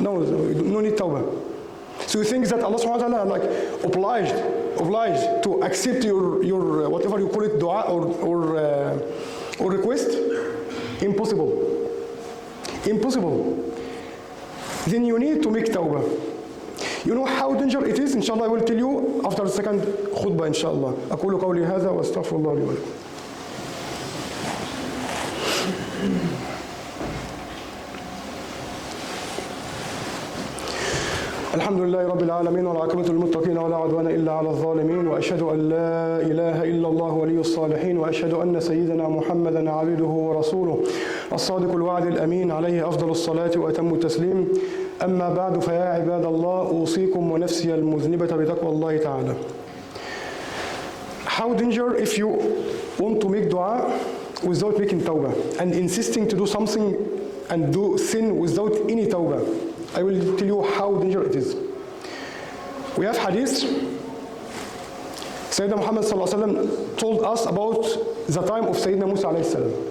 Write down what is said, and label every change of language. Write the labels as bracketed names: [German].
[English] No need tawbah. So you think that Allah subhanahu wa ta'ala like obliged to accept your whatever you call it, dua or request? Impossible. Impossible. Then you need to make tawbah. You know how dangerous it is? Inshallah, I will tell you after the second khutbah, inshallah. [Arabic] أقول قولي هذا وأستغفر الله لي ولكم. الحمد لله رب العالمين والعاقبة للمتقين ولا عدوان إلا على الظالمين وأشهد أن لا إله إلا الله ولي الصالحين وأشهد أن سيدنا محمدا عبده ورسوله الصادق الوعد الأمين عليه أفضل الصلاة وأتم التسليم. أما بعد فيا عباد الله أوصيكم ونفسي المذنبة بتقوى الله تعالى. [English] How dangerous if you want to make dua without making tawbah and insisting to do something and do sin without any tawbah. I will tell you how dangerous it is. We have hadith. Sayyidina Muhammad sallallahu alaihi wasallam told us about the time of Sayyidina Musa alayhi salam.